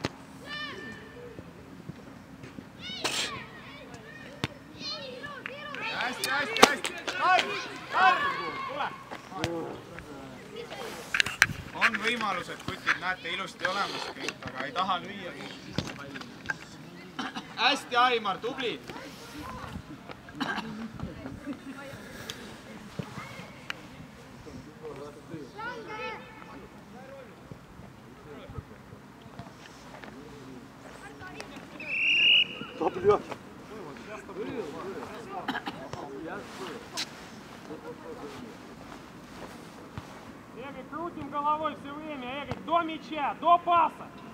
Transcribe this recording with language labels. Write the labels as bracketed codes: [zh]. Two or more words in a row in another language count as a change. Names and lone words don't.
[et] Hästi. Karl, tule. On võimalused, kutid, näete ilusti olemas kõik, aga ei taha lüüa. Hästi, Aimar, tubli. [ru] Да, блядь! Эрик, крутим головой все время, Эрик, до мяча, до паса.